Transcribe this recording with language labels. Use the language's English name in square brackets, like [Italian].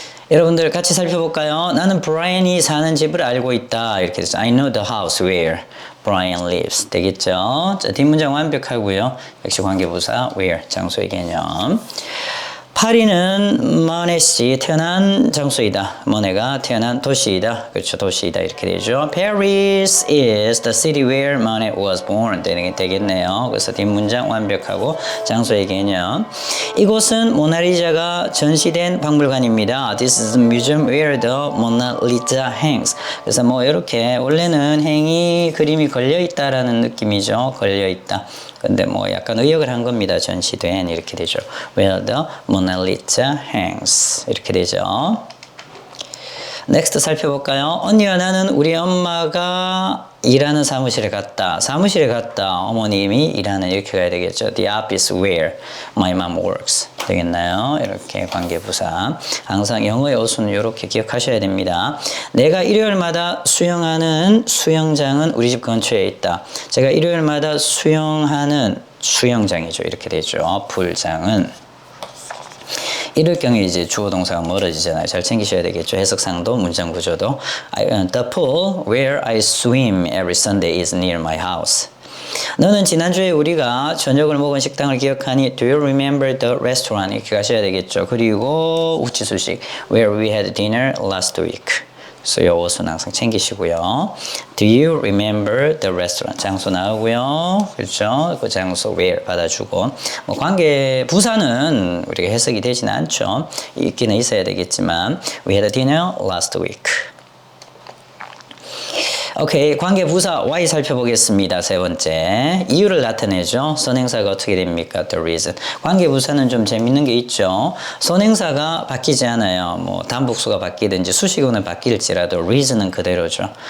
[Korean] 여러분들 같이 살펴볼까요? 나는 브라이언이 사는 집을 알고 있다. 이렇게 돼서 [English] I know the house where Brian lives. [Korean] 되겠죠? 자, 뒷문장 완벽하고요. 역시 관계부사 where 장소의 개념. 파리는 머네시 태어난 장소이다. 머네가 태어난 도시이다. 그렇죠. 도시이다. 이렇게 되죠. [English] Paris is the city where Monet was born. [Korean] 되겠네요. 그래서 뒷문장 완벽하고 장소의 개념. 이곳은 모나리자가 전시된 박물관입니다. [English] This is the museum where the Mona Lisa hangs. [Korean] 그래서 뭐 이렇게 원래는 행이 그림이 걸려있다라는 느낌이죠. 걸려있다. 근데 뭐 약간 의역을 한 겁니다. 전시된 이렇게 되죠. Where the Mona Lisa hangs 이렇게 되죠. 넥스트 살펴볼까요? 언니와 나는 우리 엄마가 일하는 사무실에 갔다. 사무실에 갔다. 어머님이 일하는 이렇게 가야 되겠죠. [English] The office where my mom works. [Korean] 되겠나요? 이렇게 관계부사. 항상 영어의 어수는 이렇게 기억하셔야 됩니다. 내가 일요일마다 수영하는 수영장은 우리 집 근처에 있다. 제가 일요일마다 수영하는 수영장이죠. 이렇게 되죠. 풀장은. 이럴 경우에 이제 주어 동사가 멀어지잖아요. 잘 챙기셔야 되겠죠. 해석상도 문장 구조도. [English] The pool where I swim every Sunday is near my house. [Korean] 너는 지난주에 우리가 저녁을 먹은 식당을 기억하니? [English] Do you remember the restaurant? [Korean] 이렇게 가셔야 되겠죠. 그리고 우치수식 [English] where we had dinner last week. [Korean] 그래서 요것은 항상 챙기시고요. [English] Do you remember the restaurant? [Korean] 장소 나오고요. 그렇죠? 그 장소 where 받아주고. 뭐 관계 부사는 우리가 해석이 되지는 않죠. 있기는 있어야 되겠지만 [English] We had a dinner last week. [Korean] 오케이, 관계 부사 Y 살펴보겠습니다. 세 번째, 이유를 나타내죠. 선행사가 어떻게 됩니까? [English] The reason. [Korean] 관계 부사는 좀 재밌는 게 있죠. 선행사가 바뀌지 않아요. 뭐 단복수가 바뀌든지 수식어는 바뀔지라도 reason은 그대로죠.